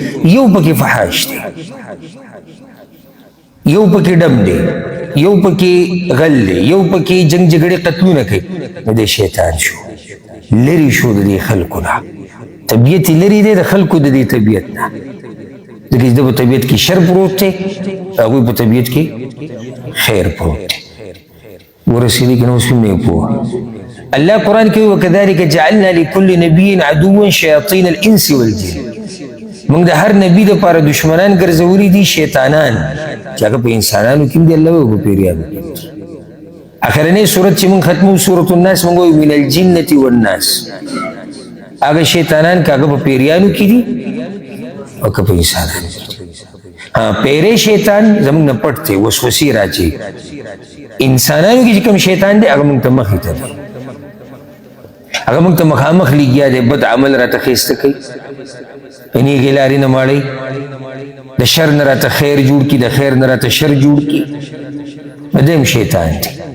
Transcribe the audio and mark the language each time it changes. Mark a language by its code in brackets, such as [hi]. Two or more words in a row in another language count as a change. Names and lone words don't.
[ps] یو پکې فحاش دی، یو پکې ډم دی، یو پکې غل دی، یو پکې جنگ جګړې قتلونه کوي، نو دی شیطان شو، لرې شو د دې خلکو نه، طبیعت یې لرې دی د خلکو د دې طبیعت نه، ځکه چې د په طبیعت کې شر پروت دی، هغوی په طبیعت کې خیر پروت دی. ورسېدی که نه اوس هم نه یې پوه. [ar] الله [ps] قرآن کې [ar] وکذلک جعلنا لكل نبي عدوا شیاطین الانس والجن، [ps] موږ د هر نبي دپاره دشمنان ګرځولي دي شیطانان، چې هغه په انسانانو کې هم دي الله وایي په پیریانو کې. اخرنۍ صورت چې موږ ختمو سورة الناس موږ وایو [ar] من الجنة والناس، [ps] هغه شیطانان که هغه په پیریانو کې دي او که په انسانانو کې دي. پیری شیطان زموږ نه پټ دی، وسوسې راځي. انسانانو کې چې کوم شیطان دی هغه موږ ته مخې ته دی، هغه موږ ته مخامخ لګیا دی، بد عمل راته ښایسته کوي، نیغې لارې نه ماړی، د شر نه راته خیر جوړ کړي، د خیر نه راته شر جوړ کړي، نو دی هم شیطان دی.